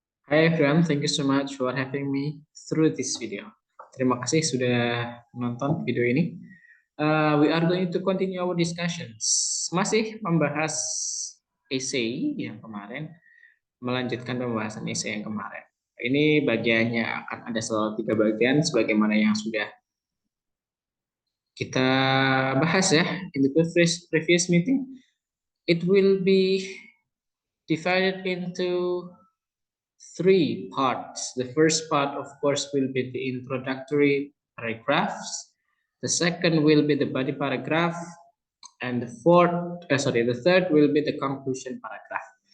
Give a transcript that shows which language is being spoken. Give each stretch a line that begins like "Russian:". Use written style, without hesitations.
English: Hi everyone, thank you so much for having me through this video.
Indonesian: Terima kasih sudah menonton video ini.
English: We are going to continue our discussions.
Indonesian: Masih membahas essay yang kemarin, melanjutkan pembahasan essay yang kemarin. Ini bagiannya akan ada selalu 3 bagian, sebagaimana yang sudah kita bahas ya in the previous meeting.
English: It will be divided into 3 parts. The first part, of course, will be the introductory paragraphs. The second will be the body paragraph, and the third will be the conclusion paragraph.